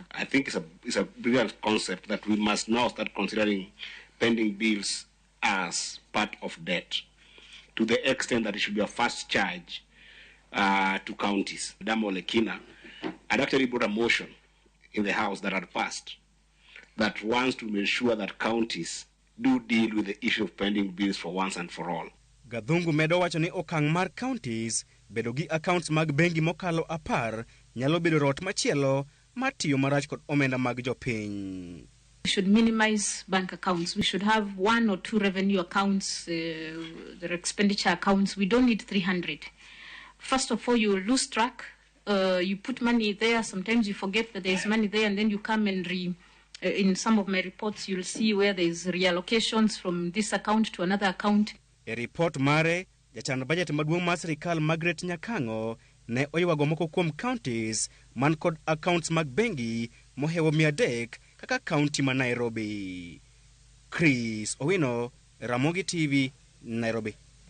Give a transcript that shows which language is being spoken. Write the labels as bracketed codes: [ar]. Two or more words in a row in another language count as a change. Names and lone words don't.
[en] I think it's a brilliant concept that we must now start considering pending bills as part of debt, to the extent that it should be a first charge to counties. Damo Lekina had actually brought a motion in the House that had passed that wants to ensure that counties do deal with the issue of pending bills for once and for all. [luo] Gathungu medo wacho ni okang' mar counties bedo gi accounts mag bengi mokalo 10 nyalo bedo rot machielo mar tiyo marach kod omenda mag jopiny. [en] We should minimize bank accounts. We should have 1 or 2 revenue accounts, their expenditure accounts. We don't need 300. First of all, you lose track. You put money there. Sometimes you forget that there's money there, and then you come and in some of my reports, you'll see where there's reallocations from this account to another account. [luo] E report mare, jachan budget maduong' mar sirikal Margaret Nyakango ne oywago moko kuom counties man kod accounts mag bengi mohewo 300 kaka county ma Nairobi. Chris Owino, Ramogi TV, Nairobi.